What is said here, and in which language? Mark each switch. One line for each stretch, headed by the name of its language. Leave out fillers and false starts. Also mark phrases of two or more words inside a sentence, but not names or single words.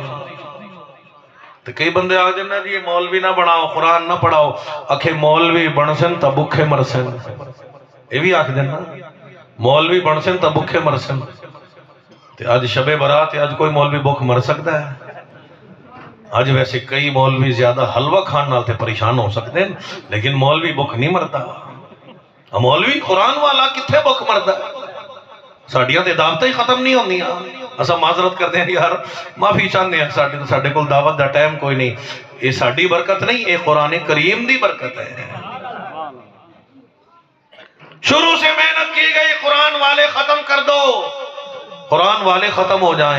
Punjabi: تو کئی بندے آ جانا جی
Urdu: مولوی نہ بناؤ، قرآن نہ پڑھاؤ،
Punjabi: اکھے مولوی بنسن تا بکھے مرسن، یہ بھی آکھ دینا مولوی بنسن تا بکھے مرسن۔
Urdu: تو آج شب برات ہے، آج کوئی مولوی بکھ مر سکتا ہے؟ آج ویسے کئی مولوی زیادہ
Punjabi: حلوہ کھان نال تے
Urdu: پریشان ہو سکتے ہیں، لیکن مولوی بکھ نہیں مرتا۔ مولوی قرآن والا کتھے بکھ مرتا ہے؟
Punjabi: ساڑیاں تے دعوتیں ہی ختم نہیں ہوندیاں۔ اسا
Urdu: معذرت کرتے ہیں یار، معافی چاہتے ہیں،
Punjabi: ساڑھے کول دعوت دا ٹائم کوئی نہیں، یہ ساڑھی برکت نہیں، یہ قرآن کریم دی برکت ہے۔
Urdu: شروع سے محنت کی گئی، قرآن والے ختم کر دو، قرآن والے ختم ہو جائیں۔